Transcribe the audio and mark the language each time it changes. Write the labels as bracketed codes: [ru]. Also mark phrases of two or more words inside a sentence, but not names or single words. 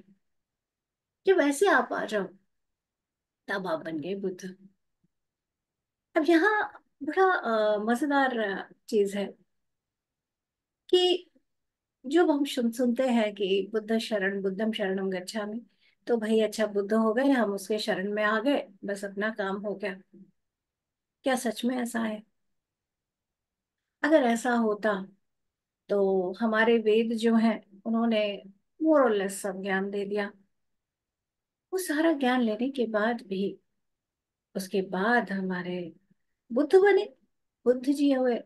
[hi] जब ऐसे आप आ जाओ तब आप बन गए बुद्ध। अब यहाँ बड़ा मजेदार चीज है कि जब हम सुनते हैं कि बुद्ध शरण, [pi] बुद्धम शरणम गच्छामि, [hi] तो भाई अच्छा, बुद्ध हो गए, हम उसके शरण में आ गए, बस अपना काम हो गया। क्या सच में ऐसा है? अगर ऐसा होता तो हमारे वेद जो हैं उन्होंने [en] more or less [hi] सब ज्ञान दे दिया। वो सारा ज्ञान लेने के बाद भी उसके बाद हमारे बुद्ध बने, बुद्ध जी हुए।